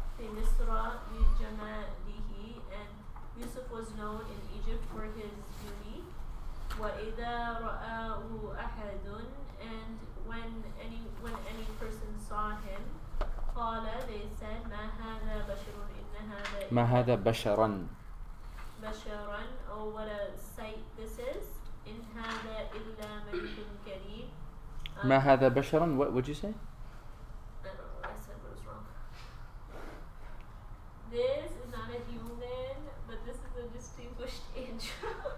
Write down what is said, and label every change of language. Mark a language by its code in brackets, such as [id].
[ar] في مصر بجماله, [en] and Yusuf was known in Egypt for his beauty. [ar] وإذا رآه أحد, [en] and when any person saw him, [ar] قال, [en] they said, [ar] ما هذا بشر إن هذا ما هذا بشرا. [en] بشرا, oh what a sight this is. [ar] إن هذا إلا ملك كريم. ما هذا بشرا, [en] what would you say? I don't know what I said, but it was wrong. This is not a human, but this is a distinguished angel.